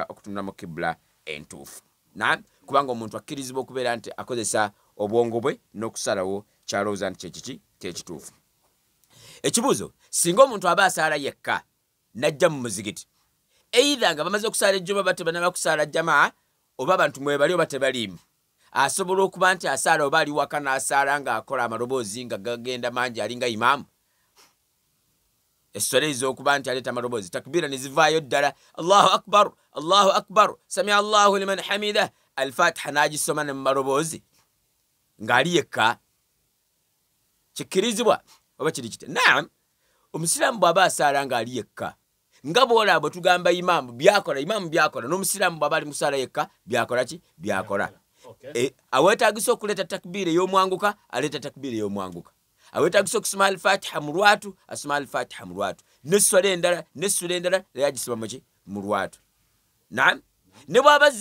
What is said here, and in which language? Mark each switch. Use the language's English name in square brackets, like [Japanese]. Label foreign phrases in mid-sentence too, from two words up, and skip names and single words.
[Ganda] okutunula mu kibula entuufu kubanga omuntu akkirizibwa okubeera nti akozesa obwongo bwe n'okusalawo kyalowooza nti kyekiki kyekituufu ekibuuzo singa omuntu aba asaala yekka n'ajja mu muzigiti eitha nga bamaze okusaala ejjuma batebanaba kusaala jamaa oba abantu mwebali oba tebaliimu asobola okuba nti asaala oba ali waka n'asaala ng'akola amaloboozi nga gagenda mangi alinga imaamu esswala ez'okuba nti aleeta amaloboozi takbiira ne zivaayo ddala [Arabic] الله أكبر سمع الله لمن حمده [Ganda] al-Fatiha n'agisoma ne mu maloboozi ng'ali yekka kikkirizibwa oba kiri kite naam omusiraamu bw'aba asaala ng'ali yekka nga bw'olaba bwe tugamba imaamu byakola n'omusiraamu bw'aba ali musaala yekka byakola ki byakola aweetaagisa okuleeta takbiira ey'omwanguka aleeta takbiira ey'omwanguka aweetaagisa okusoma al-Fatiha mu lwatu asoma al-Fatiha mu lwatu n'essula endala yagisoma muki mu lwatu naam ne bw'aba azze